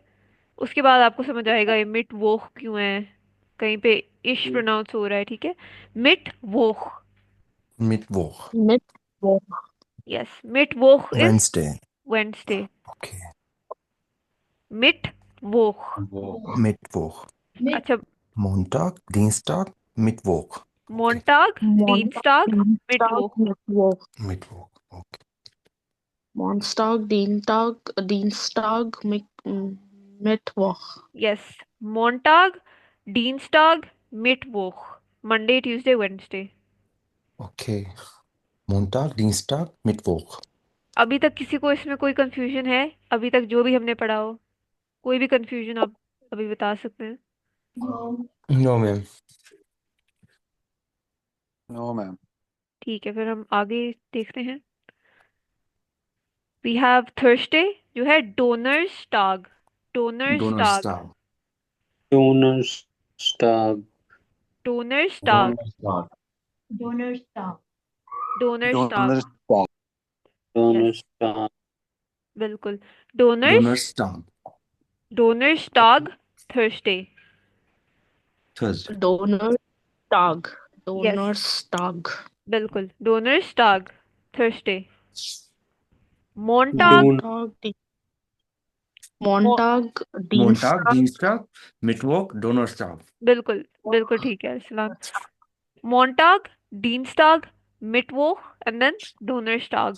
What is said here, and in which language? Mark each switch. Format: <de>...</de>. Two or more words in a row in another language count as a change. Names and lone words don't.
<hi>उसके बाद आपको समझ आएगा ये मिट वोक क्यों है, कहीं पे इश प्रोनाउंस हो रहा है, ठीक है।</hi> <de>मिट वोक। Mittwoch. Mittwoch.</de> <en>yes, Mittwoch is Wednesday. वेंसडे। Okay.</en> <de>मिट वोक। Mittwoch.</de> <hi>अच्छा,</hi> <de>Montag. Dienstag. Mittwoch.</de> <en>Okay.</en> <de>मोंटाग, डीनस्टाग, मिट Montag. वोक। Mittwoch. Mittwoch. Okay. Monstag, Dienstag, Mittwoch.</de> <en>यस,</en> <de>Montag, Dienstag, Mittwoch,</de> <en>Monday Tuesday Wednesday.</en> <de>Okay. Montag. Dienstag. Mittwoch.</de> <hi>अभी तक किसी को इसमें कोई कंफ्यूजन है? अभी तक जो भी हमने पढ़ा हो, कोई भी कंफ्यूजन आप अभी बता सकते हैं?</hi> <en>No, ma'am. no ma'am.</en> <hi>ठीक है, फिर हम आगे देखते हैं।</hi> <en>we have Thursday,</en> <hi>जो है डोनर्स टाग।</hi> <de>डोनर्स टाग। Donnerstag. डोनर्स टाग। डोनर्स टाग। डोनर्स टाग। डोनर्स टाग, यस, डोनर्स टाग।</de> <hi>बिल्कुल। डोनर्स,</hi> <de>Donnerstag. डोनर्स टाग थर्सडे।</de> <en>Thursday.</en> <de>Donnerstag.</de> <en>यस,</en> <de>Donnerstag. बिल्कुल। डोनर्स्टाग थर्सडे। मोंटाग डोन Montag, Montag, Dienstag, Dienstag, Mittwoch, Donnerstag.</de> <hi>बिल्कुल बिल्कुल ठीक है सलाम।</hi> <de>Montag, Dienstag, Mittwoch</de> <en>and then</en> <hi>डोनर्स्टाग।</hi>